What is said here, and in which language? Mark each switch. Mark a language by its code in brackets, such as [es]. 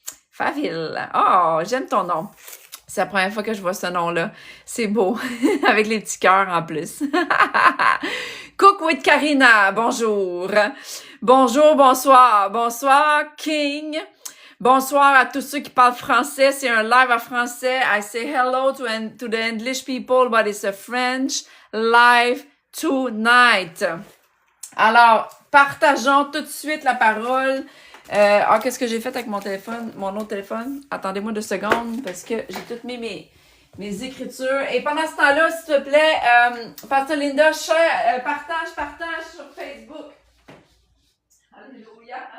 [fr] Faville. Oh, j'aime ton nom. C'est la première fois que je vois ce nom-là. C'est beau. Avec les petits cœurs en plus. Cook with Karina. Bonjour. Bonjour, bonsoir, bonsoir, King. Bonsoir à tous ceux qui parlent français. C'est un live en français. [en] I say hello to the English people, but it's a French live tonight. [fr] Alors, partageons tout de suite la parole. Qu'est-ce que j'ai fait avec mon téléphone, mon autre téléphone? Attendez-moi 2 secondes parce que j'ai toutes mis mes écritures. Et pendant ce temps-là, s'il te plaît, Pastor Linda, partage sur Facebook. Alléluia.